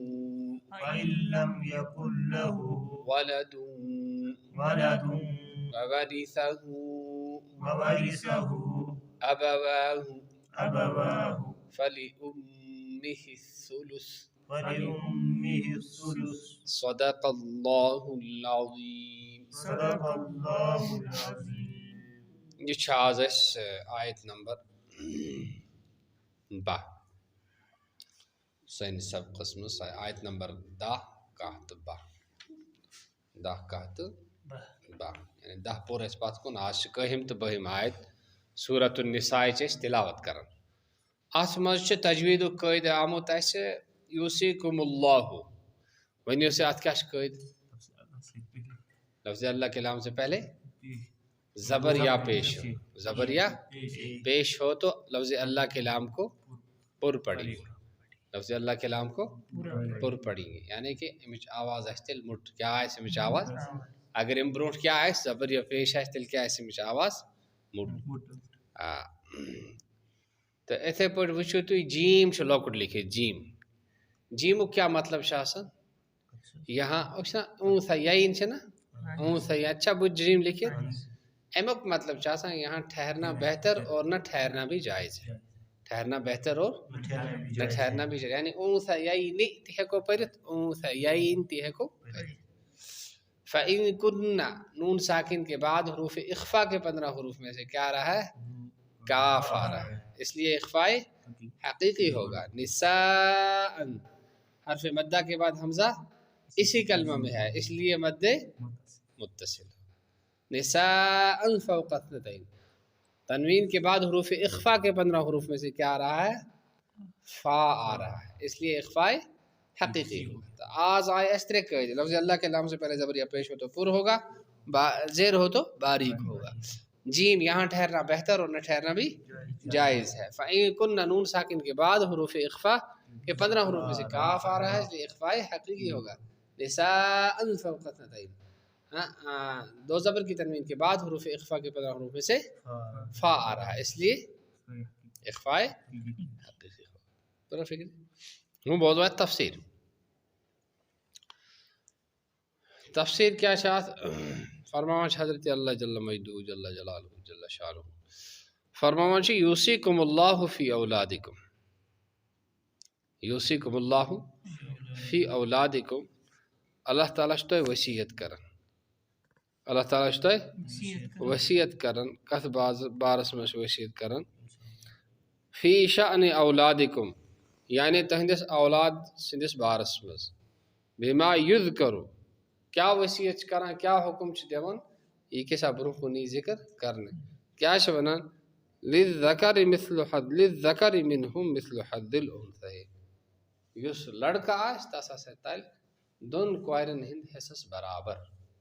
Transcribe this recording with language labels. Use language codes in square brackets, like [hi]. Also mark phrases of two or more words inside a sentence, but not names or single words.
[ar] ولد وورثه أبواه فلأمه الثلث صدق الله العظيم. [ks] یہ چھِ آز اَسہِ آیت نمبر 10 سٲنِس سبقس منٛز آیت نمبر 10 10 تہٕ 12 یعنی 10 پوٚر اَسہِ پتھ کُن آز چھِ 11 تہٕ 12 آیت [ar] سورۃ النساء [ks] چھِ أسۍ تلاوت کران. اَتھ منٛز چھُ تجویٖدُک قٲیدٕ آمُت اَسہِ [ar] یوصیکم اللہ. [ks] ؤنِو سے اَتھ کیٛاہ چھُ قٲیدٕ؟ [ur] لفظ اللہ کے نام سے پہلے زبر یا پیش ہو تو لفظ اللہ کے نام کو پر پڑیں گے. لفظ اللہ کے نام کو پر پڑیں گے یعنی کہ [ks] امچ آواز آسہِ تیٚلہِ مُٹ. کیٛاہ آسہِ امچ آواز؟ اگر امہِ برونٛٹھ کیٛاہ آسہِ زبر یا پیش آسہِ تیٚلہِ کیٛاہ آسہِ امچ آواز؟ مُٹ. تہٕ اِتھَے پٲٹھۍ وٕچھِو تُہۍ جیٖم چھُ لۄکُٹ لیکھِتھ جیٖمُک کیٛاہ مطلب چھُ آسان؟ یہاں چھُنہ اونٛثیین چھِ نہ اونٛثیین اچھا بہٕ جیٖم لیکھِتھ امیُک مطلب چھُ آسان [ur] یہاں ٹھہرنا بہتر اور نہ ٹھہرنا بھی جائز ہے. ٹھہرنا بہتر اور نہ ٹھہرنا بھی جائز [ks] یعنی اونٛثیین تہِ ہٮ۪کو پٔرِتھ اونٛثیین تہِ ہٮ۪کو پٔرِتھ. [ar] فإن كن [ur] نون ساکن کے بعد حروف اخفا کے 15 حروف میں سے کیا آ رہا ہے؟ کاف آ رہا ہے اس لیے اخفاء حقیقی ہوگا. نساء حرف مدہ کے بعد حمزہ اسی کلمہ میں ہے اس لیے مد متصل. [ar] نساء فوق اثنتین [ur] تنوین کے بعد حروف اخفا کے 15 حروف میں سے کیا آ رہا ہے؟ فا آ رہا ہے اس لیے اخفاء حقیقی ہوگا. تو آز آئے اس طرح قید لفظ اللہ کے نام سے پہلے زبر یا پیش ہو تو پر ہوگا زیر ہو تو باریک ہوگا. جیم یہاں ٹھہرنا بہتر اور نہ ٹھہرنا بھی جائز ہے. [ar] فإن كن [ur] نون ساکن کے بعد حروف اخفا کے 15 حروف میں سے کاف آ رہا ہے اس لیے اخفاء حقیقی ہوگا. [ar] نساء فوق اثنتین [ur] دو زبر کی تنوین کے بعد حروف اخفا کے 15 حروف میں سے فا آ رہا ہے اس لیے اخفاء حقیقی ہوگا. [ks] تو فکر ہوں بہت بات تفسیر کیا چاہت فرماوان حضرت اللہ [ar] جل مجدہ جل جلالہ جل شانہ [ks] فرماوان [ar] یوصیکم اللہ فی اولادکم. یوصیکم اللہ فی اولادکم [ks] اللہ تعالیٰ چھُ تۄہہِ وصیت کران. اللہ تعالیٰ چھُ تۄہہِ وصیت کران کتھ بارس منٛز چھُ وصیت کران؟ [ar] فی شأن اولادکم [ks] یعنی تہنٛدِس اولاد سٕنٛدِس بارس منٛز. بما یذکرُ کیا وصیت چھِ کران کیا حکم چھِ دِوان یہِ کیٛاہ چھا برونٛہہ کُن یی ذکر کرنہٕ. کیٛاہ چھِ وَنان؟ [ar] للذکر منہم مثل حظ الانثیین [ks] یُس لڑکہٕ آسہِ تس ہسا تلہِ دۄن کورٮ۪ن ہٕنٛدۍ حصس برابر.